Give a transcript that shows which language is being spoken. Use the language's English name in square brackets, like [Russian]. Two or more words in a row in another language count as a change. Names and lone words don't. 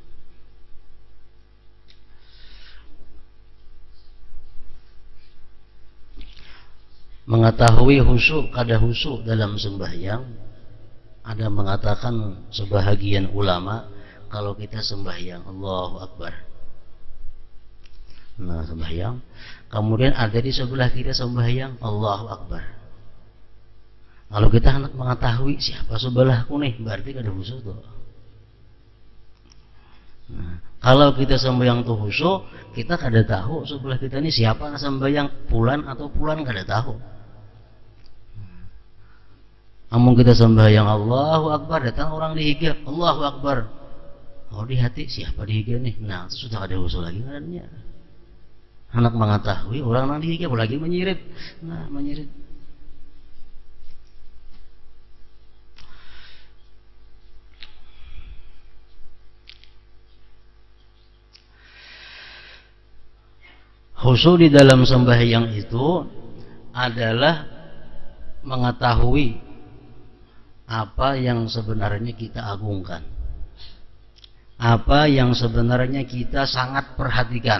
[Indonesian] Mengetahui khusyuk kada khusyuk dalam sembahyang, ada mengatakan sebahagian ulama, kalau kita sembahyang [Arabic] الله أكبر, [Indonesian] nah sembahyang, kemudian ada di sebelah kita sembahyang [Arabic] الله أكبر, [Indonesian] kalau kita hendak mengetahui siapa sebelahku nih, berarti kada khusyuk tuh. [Banjar] Nah, kalau kita sembahyang tuh khusyuk, kita kada tahu sebelah kita ini siapa sembahyang, pulan atau pulan kada tahu. Namun kita sembahyang [Arabic] الله أكبر, [Banjar] datang orang di higa [Arabic] الله أكبر, [Banjar] oh di hati siapa di higa nih, nah itu sudah ada khusyuk lagi ngarannya. Hendak mengetahui orang nang di higa lagi menyirit, nah menyirit. [Indonesian] Khusyuk di dalam sembahyang itu adalah mengetahui apa yang sebenarnya kita agungkan, apa yang sebenarnya kita sangat perhatikan.